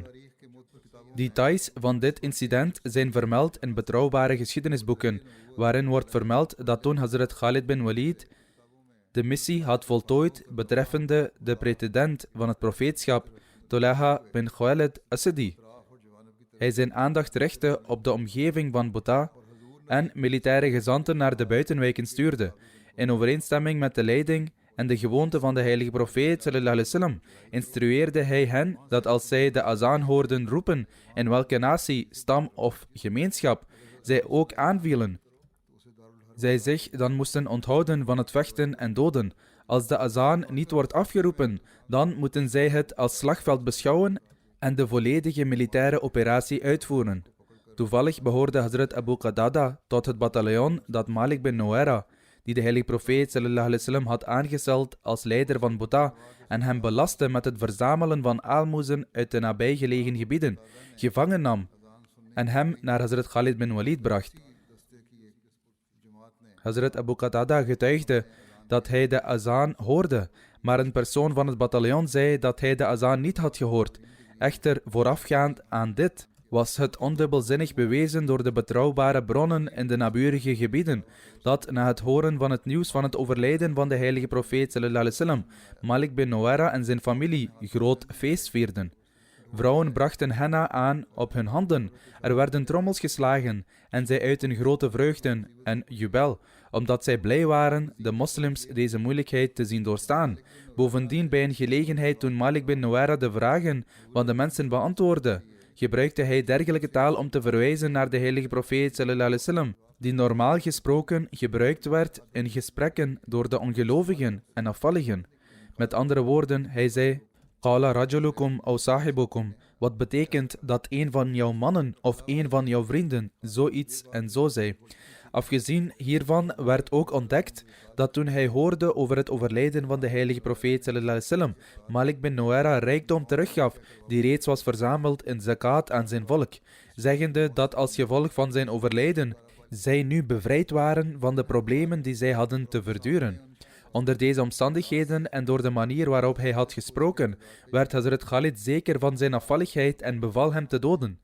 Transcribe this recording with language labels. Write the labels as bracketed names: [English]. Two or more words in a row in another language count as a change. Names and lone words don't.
[Dutch] Details van dit incident zijn vermeld in betrouwbare geschiedenisboeken, waarin wordt vermeld dat toen Hazrat Khalid bin Walid de missie had voltooid betreffende de pretendent van het profeetschap, Tulaha bin Khuwailid Asadi, hij zijn aandacht richtte op de omgeving van Buta en militaire gezanten naar de buitenwijken stuurde. In overeenstemming met de leiding en de gewoonte van de heilige profeet [Arabic] صلى الله عليه وسلم, [Dutch] instrueerde hij hen dat als zij de azaan hoorden roepen, in welke natie, stam of gemeenschap zij ook aanvielen, zij zich dan moesten onthouden van het vechten en doden. Als de azaan niet wordt afgeroepen, dan moeten zij het als slagveld beschouwen en de volledige militaire operatie uitvoeren. Toevallig behoorde Hazrat Abu Qatada tot het bataljon dat Malik bin Nuwaira, die de heilige profeet [Arabic] صلى الله عليه وسلم [Dutch] had aangesteld als leider van Botha en hem belastte met het verzamelen van aalmoezen uit de nabijgelegen gebieden, gevangen nam en hem naar Hazrat Khalid bin Walid bracht. Hazrat Abu Qatada getuigde dat hij de azaan hoorde, maar een persoon van het bataljon zei dat hij de azaan niet had gehoord. Echter, voorafgaand aan dit was het ondubbelzinnig bewezen door de betrouwbare bronnen in de naburige gebieden, dat na het horen van het nieuws van het overlijden van de heilige profeet [Arabic] صلى الله عليه وسلم, [Dutch] Malik bin Nuwaira en zijn familie groot feest vierden. Vrouwen brachten henna aan op hun handen, er werden trommels geslagen en zij uitten grote vreugden en jubel, omdat zij blij waren de moslims deze moeilijkheid te zien doorstaan. Bovendien bij een gelegenheid toen Malik bin Nuwaira de vragen van de mensen beantwoordde, gebruikte hij dergelijke taal om te verwijzen naar de heilige profeet [Arabic] صلى الله عليه وسلم, [Dutch] die normaal gesproken gebruikt werd in gesprekken door de ongelovigen en afvalligen. Met andere woorden, hij zei: [Arabic] قال رجلكم أو صاحبكم, [Dutch] wat betekent dat een van jouw mannen of een van jouw vrienden zoiets en zo zei. Afgezien hiervan werd ook ontdekt dat toen hij hoorde over het overlijden van de heilige profeet [Arabic] صلى الله عليه وسلم, [Dutch] Malik bin Nuwaira rijkdom teruggaf die reeds was verzameld in zakat aan zijn volk, zeggende dat als gevolg van zijn overlijden zij nu bevrijd waren van de problemen die zij hadden te verduren. Onder deze omstandigheden en door de manier waarop hij had gesproken, werd Hazrat Khalid zeker van zijn afvalligheid en beval hem te doden.